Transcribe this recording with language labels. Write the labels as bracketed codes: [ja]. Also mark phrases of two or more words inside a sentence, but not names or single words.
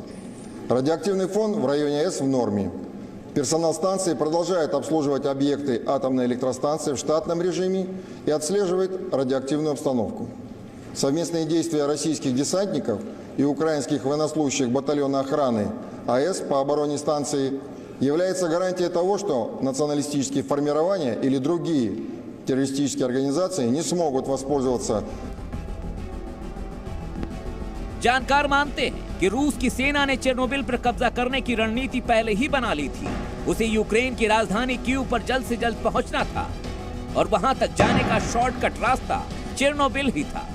[ru] Радиоактивный фон в районе АЭС в норме. Персонал станции продолжает обслуживать объекты атомной электростанции в штатном режиме и отслеживает радиоактивную обстановку. Совместные действия российских десантников и украинских военнослужащих батальона охраны АЭС по обороне станции является гарантией того, что националистические формирования или другие террористические организации не смогут воспользоваться. [hi] जानकार मानते हैं कि रूस की सेना ने चेरनोबिल पर कब्जा करने की रणनीति पहले ही बना ली थी। उसे यूक्रेन की राजधानी कीव पर जल्द से जल्द पहुंचना था और वहां तक जाने का शॉर्टकट रास्ता चेरनोबिल ही था।